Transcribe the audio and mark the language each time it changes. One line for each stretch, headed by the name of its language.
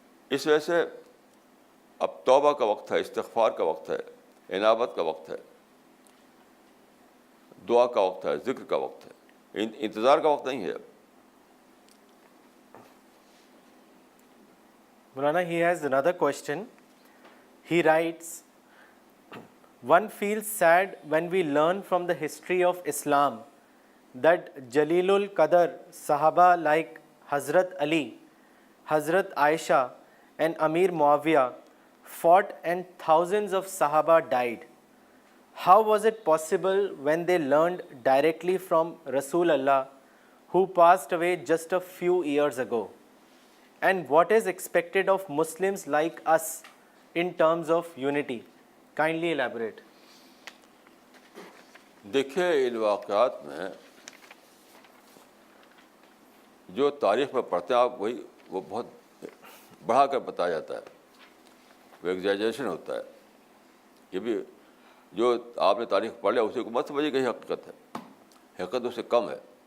Urdu: اس وجہ سے اب توبہ کا وقت ہے، استغفار کا وقت ہے، انابت کا وقت ہے، دعا کا وقت ہے، ذکر کا وقت ہے، انتظار کا وقت نہیں ہے.
English: Mulana, he has another question. He writes, one feels sad when we learn from the history of Islam that Jalilul Qadr Sahaba like Hazrat Ali, Hazrat Aisha and Amir Muawiyah fought and thousands of Sahaba died. How was it possible when they learned directly from Rasul Allah, who passed away just a few years ago? And what is expected of Muslims like us in terms of unity? Kindly elaborate.
Urdu: دیکھیے ان واقعات میں جو تاریخ میں پڑھتے ہیں آپ وہ بہت بڑھا کر بتایا جاتا ہے، وہ ایگزیجریشن ہوتا ہے. یہ بھی جو آپ نے تاریخ پڑھ لیا اسی کو مت سمجھیے کہ حقیقت ہے، حقیقت اس سے کم ہے.